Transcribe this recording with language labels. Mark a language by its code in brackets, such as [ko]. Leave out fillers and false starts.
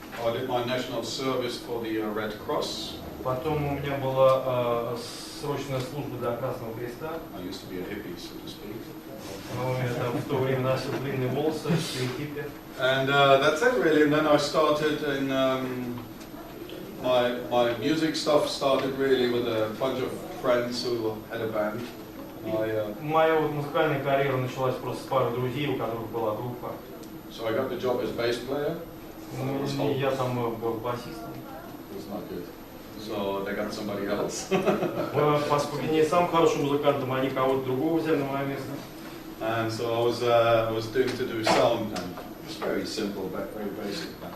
[en] I did my national service for the Red Cross. [ru] Потом у меня была срочная служба для Красного Креста. [en] I used to be a hippie, so to speak. [ru] Я в то время носил длинные волосы, хиппи. [en] And that's it really. And then I started in my music stuff started really with a bunch of friends who had a band. [ru] Моя музыкальная карьера началась просто с пары друзей, у которых была группа. [en] So I got the job as bass player. [ru] Я там был басистом. [en] It's not good. So they got somebody else. [ru] Поскольку не сам хорошим музыкантом, они кого-то другого взяли на мое место. [en] And so I was doing to do sound, and it's very simple, but very basic.